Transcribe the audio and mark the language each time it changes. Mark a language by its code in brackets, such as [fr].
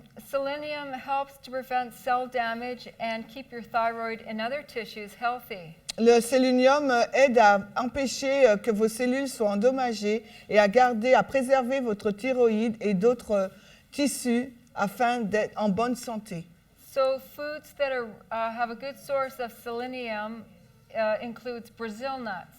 [en] Selenium helps to prevent cell damage and keep your thyroid and other tissues healthy. [fr] Le sélénium aide à empêcher que vos cellules soient endommagées et à préserver votre thyroïde et d'autres tissus afin d'être en bonne santé. [en] So foods that have a good source of selenium includes Brazil nuts.